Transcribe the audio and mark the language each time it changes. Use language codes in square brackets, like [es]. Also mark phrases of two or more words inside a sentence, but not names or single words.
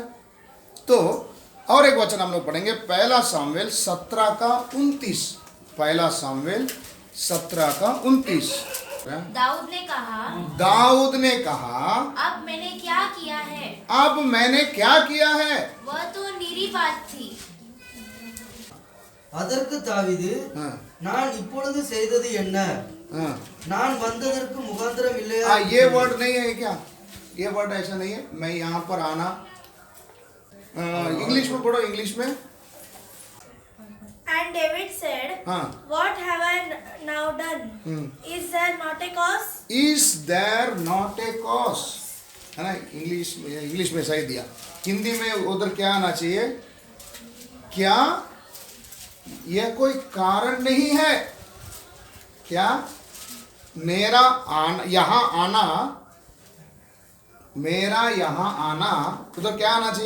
[hi] तो और एक वचन हम लोग पढ़ेंगे, पहला सामुएल 17 का 29। पहला सामुएल 17 का 29। दाऊद ने कहा, अब मैंने क्या किया है? अब मैंने क्या किया है? वह तो निरी बात थी। [ta] அதற்கு தாவீது, நான் இப்பொழுது செய்தது என்ன? நான் வந்ததற்கு முகாந்திரம் இல்லையா? [hi] ये वर्ड नहीं है क्या? ये वर्ड ऐसा नहीं है। मैं यहाँ पर आना, इंग्लिश में पढ़ो, इंग्लिश में। [en] And David said, What have I now done? Is there not a cause? Is there not a cause? [hi] है ना, इंग्लिश में सही दिया। हिंदी में उधर क्या आना चाहिए? क्या यह कोई कारण नहीं है? क्या मेरा यहाँ आना, मेरा यहाँ आना, उधर क्या आना चाहिए?